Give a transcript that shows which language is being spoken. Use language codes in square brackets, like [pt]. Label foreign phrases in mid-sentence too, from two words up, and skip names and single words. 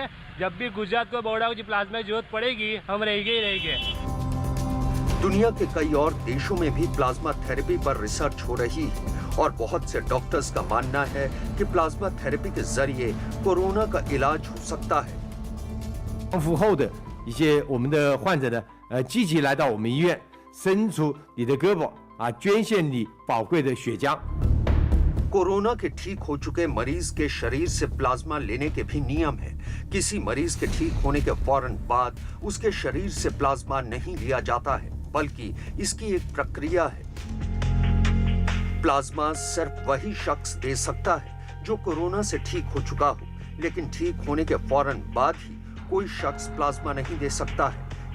[hi] जब भी गुजरात को बॉर्डर की प्लाज्मा की जरूरत पड़ेगी, हम रहेंगे। दुनिया के कई और देशों में भी [en] plasma therapy [hi] पर रिसर्च हो रही है और बहुत से डॉक्टर्स का मानना है कि [en] plasma therapy [hi] के जरिए कोरोना का इलाज हो सकता है। [zh] 复后的一些我们的患者呢，积极来到我们医院，伸出你的胳膊捐献你宝贵的血浆。 [hi] कोरोना के ठीक हो चुके मरीज के शरीर से प्लाज्मा लेने के भी नियम है। किसी मरीज के ठीक होने के फौरन बाद उसके शरीर से प्लाज्मा नहीं लिया जाता है, बल्कि इसकी एक प्रक्रिया है। प्लाज्मा सिर्फ वही शख्स दे सकता है जो कोरोना से ठीक हो चुका हो, लेकिन ठीक होने के फौरन बाद ही कोई शख्स प्लाज्मा नहीं दे सकता है।